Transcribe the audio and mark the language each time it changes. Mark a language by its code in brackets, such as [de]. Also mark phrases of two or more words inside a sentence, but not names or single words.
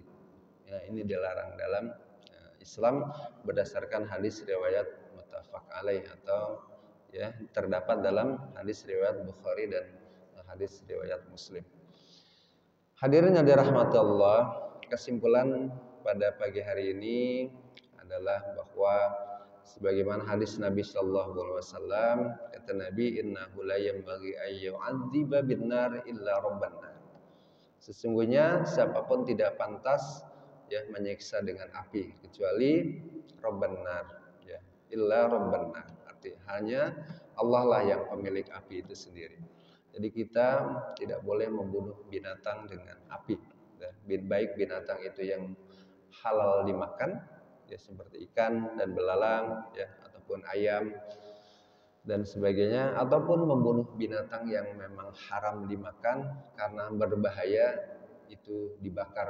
[id] Ya, ini dilarang dalam Islam berdasarkan hadis riwayat [ar] muttafaq alaih [id] atau ya terdapat dalam hadis riwayat Bukhari dan hadis riwayat Muslim. Hadirin yang dirahmati Allah, kesimpulan pada pagi hari ini adalah bahwa sebagaimana hadis Nabi [ar] Shallallahu Alaihi Wasallam, [id] kata Nabi, [ar] innahu la yanbaghi ay yu'adziba bin-nar illa rabban nar. [id] Sesungguhnya siapapun tidak pantas ya menyiksa dengan api kecuali [ar] rabban nar, [id] ya, [ar] illa rabban nar. [id] Artinya hanya Allah lah yang pemilik api itu sendiri. Jadi kita tidak boleh membunuh binatang dengan api. Ya, baik binatang itu yang halal dimakan, ya seperti ikan dan belalang, ya ataupun ayam dan sebagainya, ataupun membunuh binatang yang memang haram dimakan karena berbahaya itu dibakar.